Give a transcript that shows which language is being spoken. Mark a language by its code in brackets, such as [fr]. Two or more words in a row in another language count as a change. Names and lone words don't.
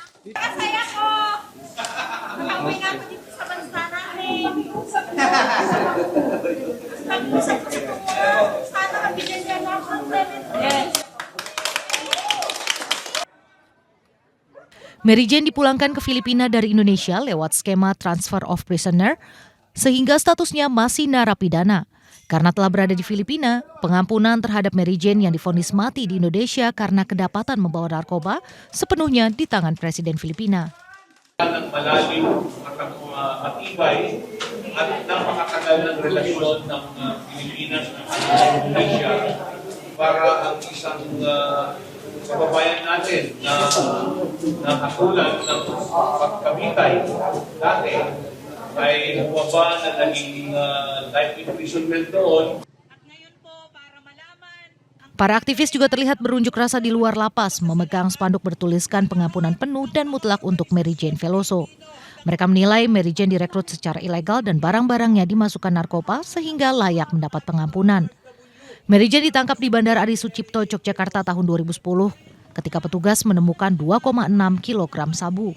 [id] Mary Jane dipulangkan ke Filipina dari Indonesia lewat skema [en] transfer of prisoner, [id] sehingga statusnya masih narapidana. Karena telah berada di Filipina, pengampunan terhadap Mary Jane yang divonis mati di Indonesia karena kedapatan membawa narkoba sepenuhnya di tangan Presiden Filipina. [tl] Malalim at matibay at napakatagal ng relasyon ng Pilipinas at Indonesia para ang isang kababayan natin na nakatulad ng pagkamitay dati ay bumaba na naging [en] life imprisonment [tl] doon. [id] Para aktivis juga terlihat berunjuk rasa di luar lapas, memegang spanduk bertuliskan pengampunan penuh dan mutlak untuk Mary Jane Veloso. Mereka menilai Mary Jane direkrut secara ilegal dan barang-barangnya dimasukkan narkoba sehingga layak mendapat pengampunan. Mary Jane ditangkap di Bandara Adi Sucipto, Yogyakarta tahun 2010 ketika petugas menemukan 2,6 kg sabu.